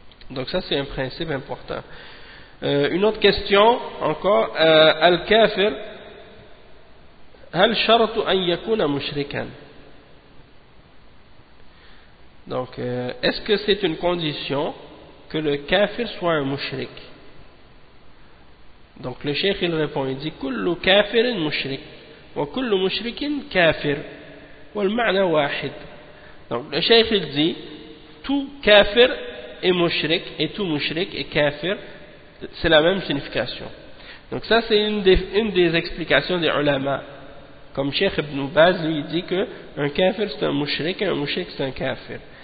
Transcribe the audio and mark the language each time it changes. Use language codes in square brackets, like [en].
[fr] Donc ça c'est un principe important. Une autre question encore, Al-Kafir, [ar] هل شرط أن يكون مشركا؟ [fr] Donc, est-ce que c'est une condition que le kafir soit un mushrik? Donc le cheikh il répond, il dit [ar] كل كافر مشرك وكل مشرك كافر والمعنى واحد. [fr] Donc le cheikh il dit tout kafir est mushrik et tout mushrik est kafir, c'est la même signification. Donc ça c'est une des explications des ulama. Comme Cheikh Ibn Baz lui dit que un kafir c'est un mushrik et un mushrik c'est un kafir.